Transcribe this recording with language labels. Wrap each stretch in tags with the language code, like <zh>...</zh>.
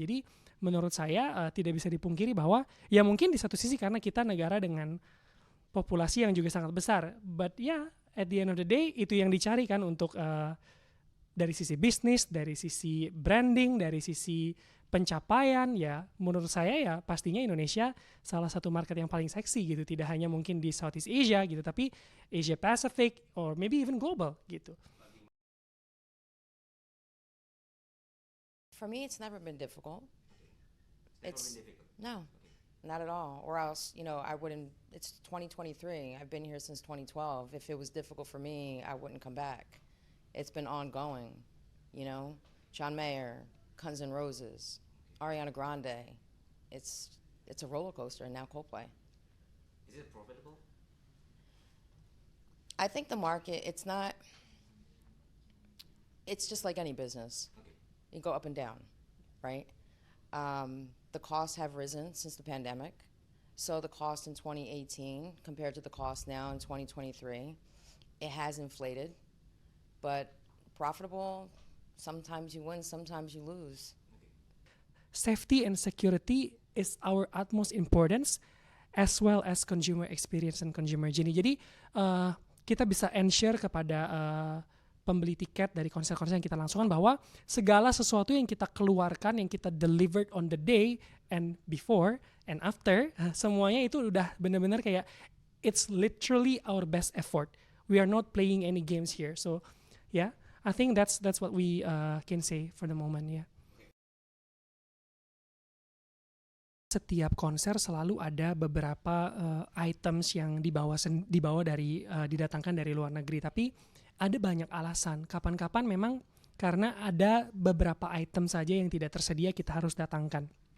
<id>Jadi menurut saya tidak bisa dipungkiri bahwa ya mungkin di satu sisi karena kita negara dengan populasi yang juga sangat besar, but ya</id> <en>at the end of the day</en> <id>itu yang dicari kan untuk dari sisi bisnis, dari sisi branding, dari sisi pencapaian, ya menurut saya ya pastinya Indonesia salah satu market yang paling seksi gitu, tidak hanya mungkin di Southeast Asia gitu, tapi Asia Pacific</id> <en>or maybe even global</en> <id>gitu.</id> <en>For me, it's never been difficult. Never It's been difficult. no, not at all. Or else, I wouldn't. It's 2023. I've been here since 2012. If it was difficult for me, I wouldn't come back. It's been ongoing. John Mayer, Guns N' Roses, Ariana Grande. It's a roller coaster, and now Coldplay. Is it profitable? I think the market. It's not. It's just like any business. Okay. You go up and down, right? The costs have risen since the pandemic. So the cost in 2018 compared to the cost now in 2023, it has inflated. But profitable, sometimes you win, sometimes you lose. Safety and security is our utmost importance as well as consumer experience and consumer journey.</en> <id>Jadi kita bisa ensure kepada pembeli tiket dari konser-konser yang kita langsungkan bahwa segala sesuatu yang kita keluarkan, yang kita</id> <en>delivered on the day and before and after,</en> <id>semuanya itu udah benar-benar kayak</id> <en>it's literally our best effort. We are not playing any games here. So yeah, I think that's what we can say for the moment ya.</en> <id>Setiap konser selalu ada beberapa items yang dibawa dari didatangkan dari luar negeri, tapi ada banyak alasan. Kapan-kapan memang karena ada beberapa item saja yang tidak tersedia kita harus datangkan.</id>